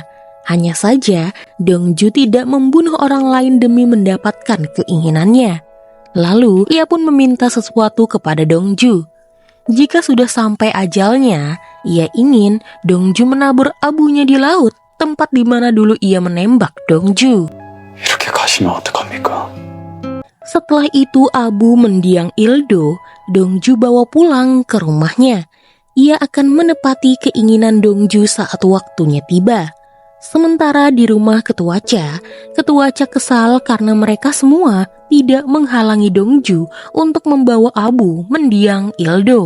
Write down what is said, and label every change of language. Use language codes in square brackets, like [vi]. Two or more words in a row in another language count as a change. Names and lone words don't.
[id] Hanya saja, Dongju tidak membunuh orang lain demi mendapatkan keinginannya. Lalu, ia pun meminta sesuatu kepada Dongju. Jika sudah sampai ajalnya, ia ingin Dongju menabur abunya di laut, tempat di mana dulu ia menembak Dongju. [ko] 이렇게 가시면 어떡합니까? [id] Setelah itu abu mendiang Ildo, Dongju bawa pulang ke rumahnya. Ia akan menepati keinginan Dongju saat waktunya tiba. Sementara di rumah Ketua Cha kesal karena mereka semua tidak menghalangi Dongju untuk membawa abu mendiang Ildo.